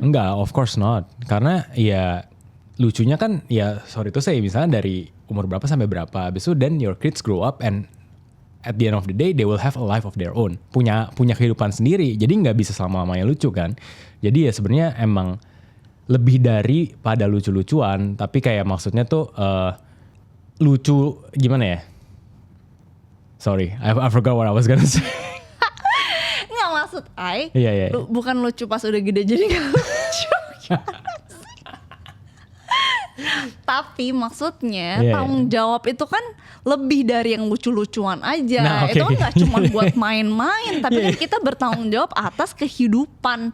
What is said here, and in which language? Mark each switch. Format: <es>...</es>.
<id>Enggak,</id> <en>of course not.</en> <id>Karena ya lucunya kan ya</id> <en>sorry to say</en> <id>misalnya dari umur berapa sampai berapa, habis itu</id> <en>then your kids grow up and at the end of the day they will have a life of their own,</en> <id>punya kehidupan sendiri, jadi nggak bisa selama-lamanya lucu kan. Jadi ya sebenarnya emang lebih dari pada lucu-lucuan, tapi kayak maksudnya tuh lucu gimana ya?</id> <en>Sorry, I forgot what I was gonna say.</en> <id>Nggak maksud Iya. Bukan lucu pas udah gede jadi nggak lucu. Tapi maksudnya tanggung jawab itu kan lebih dari yang lucu-lucuan aja. Nah, okay. Itu kan nggak cuma buat main-main, tapi kan kita bertanggung jawab atas kehidupan</id>